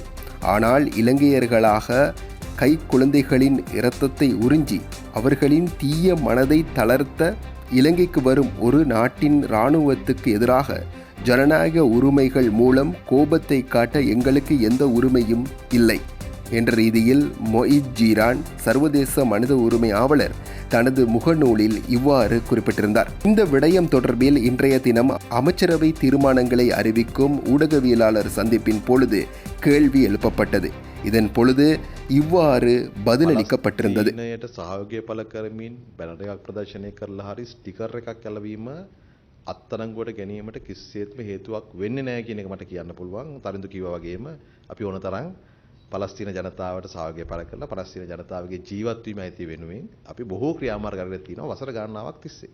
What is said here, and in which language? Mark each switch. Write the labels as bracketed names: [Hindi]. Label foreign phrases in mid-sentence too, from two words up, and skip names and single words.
[Tamil] ஆனால் இலங்கையர்களாக கை குழந்தைகளின் இரத்தத்தை உறிஞ்சி அவர்களின் தீய மனதை தளர்த்த இலங்கைக்கு வரும் ஒரு நாட்டின் இராணுவத்துக்கு எதிராக ஜனநாயக உரிமைகள் மூலம் கோபத்தை காட்ட எங்களுக்கு எந்த உரிமையும் இல்லை என்ற ரீதியில் மொஹித் ஜீலான் சர்வதேச மனித உரிமை ஆவலர் தனது முகநூலில் இவ்வாறு குறிப்பிட்டிருந்தார். இந்த விடயம் தொடர்பில் இன்றைய தினம் அமைச்சரவை தீர்மானங்களை அறிவிக்கும் ஊடகவியலாளர் சந்திப்பின் பொழுது கேள்வி எழுப்பப்பட்டது. இதன் பொழுது இவ்வாறு பதிலளிக்கப்பட்டிருந்தது. [Sinhala] සහයෝගය පළ කරමින් බැනර් එකක් ප්‍රදර්ශනය කරලා හරි ස්ටිකර් එකක් ඇලවීම අත්අඩංගුවට ගැනීමට කිසිසේත්ම හේතුවක් වෙන්නේ නැහැ කියන එක මට කියන්න පුළුවන්. තරිඳු කිව්වා වගේම අපි ඕන තරම් පලස්තීන ජනතාවට සහයෝගය පළ කරලා පලස්තීන ජනතාවගේ ජීවත් වීම ඇති වෙනුවෙන් අපි බොහෝ ක්‍රියාමාර්ග අරගෙන තියෙනවා වසර ගණනාවක් තිස්සේ.